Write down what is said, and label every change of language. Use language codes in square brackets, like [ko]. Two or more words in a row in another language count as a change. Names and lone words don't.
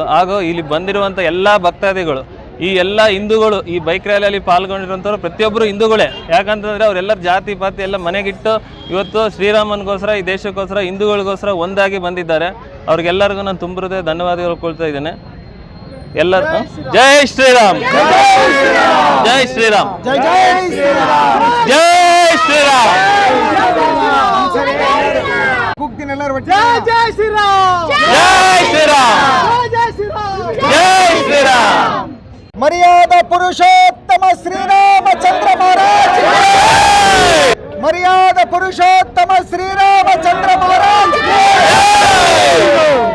[kn] ಹಾಗೂ ಇಲ್ಲಿ ಬಂದಿರುವಂಥ ಎಲ್ಲ ಭಕ್ತಾದಿಗಳು, ಈ ಎಲ್ಲ ಹಿಂದೂಗಳು, ಈ ಬೈಕ್ ರ್ಯಾಲಿಯಲ್ಲಿ ಪಾಲ್ಗೊಂಡಿರುವಂಥವ್ರು ಪ್ರತಿಯೊಬ್ಬರು ಹಿಂದೂಗಳೇ. ಯಾಕಂತಂದರೆ ಅವರೆಲ್ಲರ ಜಾತಿ ಪಾತಿ ಎಲ್ಲ ಮನೆಗಿಟ್ಟು ಇವತ್ತು ಶ್ರೀರಾಮನಿಗೋಸ್ಕರ, ಈ ದೇಶಕ್ಕೋಸ್ಕರ, ಹಿಂದೂಗಳಿಗೋಸ್ಕರ ಒಂದಾಗಿ ಬಂದಿದ್ದಾರೆ. ಅವ್ರಿಗೆಲ್ಲರಿಗೂ ನಾನು ತುಂಬ ಹೃದಯ ಧನ್ಯವಾದಗಳು ಕೊಡ್ತಾ ಇದ್ದೇನೆ. [hi] ಎಲ್ಲರೂ जय श्रीराम, जय श्रीराम, जय जय श्री राम, जय श्रीराम. जय जय श्री राम, जय श्रीराम, जय श्री राम, जय श्रीराम. मर्यादा पुरुषोत्तम श्री रामचंद्र महाराज की जय, मर्यादा पुरुषोत्तम श्री रामचंद्र महाराज की जय,